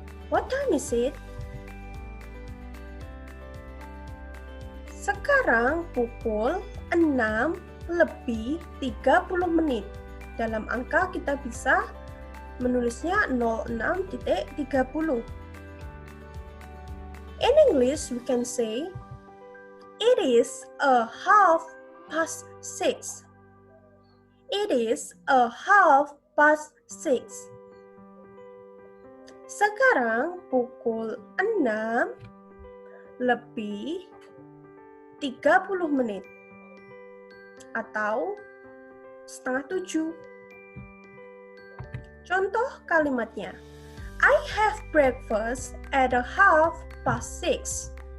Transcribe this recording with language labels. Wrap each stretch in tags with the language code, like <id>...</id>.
<en>What time is it?</en> <id>Sekarang pukul 6 lebih 30 menit. Dalam angka kita bisa menulisnya 06.30.</id> <en>In English, we can say, it is a half past 6. It is a half past 6.</en> <id>Sekarang pukul 6 lebih 30 menit atau setengah 7. Contoh kalimatnya,</id> <en>I have breakfast at a half past 6.</en>